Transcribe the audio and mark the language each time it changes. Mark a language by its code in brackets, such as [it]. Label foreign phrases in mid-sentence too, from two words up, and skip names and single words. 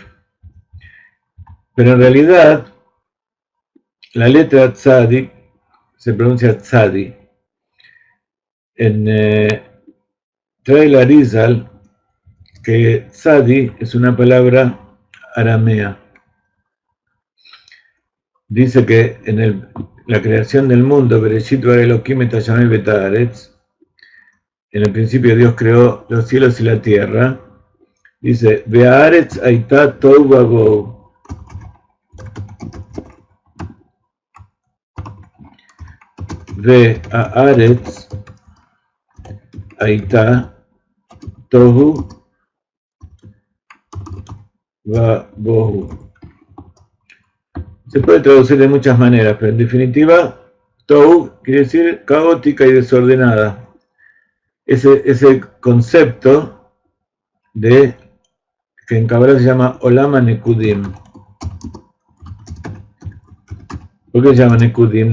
[es] Pero en realidad, la letra tzadik se pronuncia tzadi. Trae la Arizal que tzadi es una palabra aramea. Dice que en la creación del mundo, [he] בראשית ברא אלהים את השמים ואת הארץ, [es] en el principio Dios creó los cielos y la tierra. Dice, [he] והארץ היתה תהו ובהו. והארץ היתה תהו ובהו. [es] Se puede traducir de muchas maneras, pero en definitiva, tohu quiere decir caótica y desordenada. Ese concepto que en Kabbalah se llama [he] עולמא נקודים. [es] ¿Por qué se llama Nekudim?